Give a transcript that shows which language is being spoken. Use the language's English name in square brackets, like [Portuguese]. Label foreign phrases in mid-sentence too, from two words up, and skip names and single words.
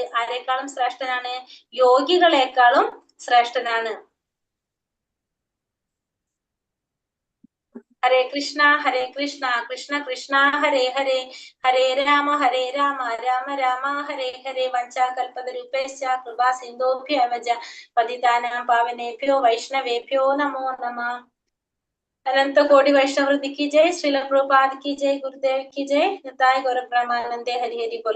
[Malayalam] ആരെക്കാളും ശ്രേഷ്ഠനാണ്? യോഗികളെക്കാളും ശ്രേഷ്ഠനാണ്. [Sanskrit] ഹരേ കൃഷ്ണ കൃഷ്ണ കൃഷ്ണ ഹരേ ഹരേ, ഹരേ രാമ രാമ രാമ ഹരേ ഹരേ. വഞ്ചാകൽപതരൂപേശ്ച കൃപാ സിന്ധോഭ്യവ പതിതാനാം പാവനേഭ്യോ വൈഷ്ണവേഭ്യോ നമോ നമഃ. [Hindi] अनंत कोटि वैष्णवृंद की जय, श्रील प्रभुपाद की जय, गुरुदेव की जय, [Bangla] নিতাই গৌর ব্রহ্মানন্দে হরি হরি বোল.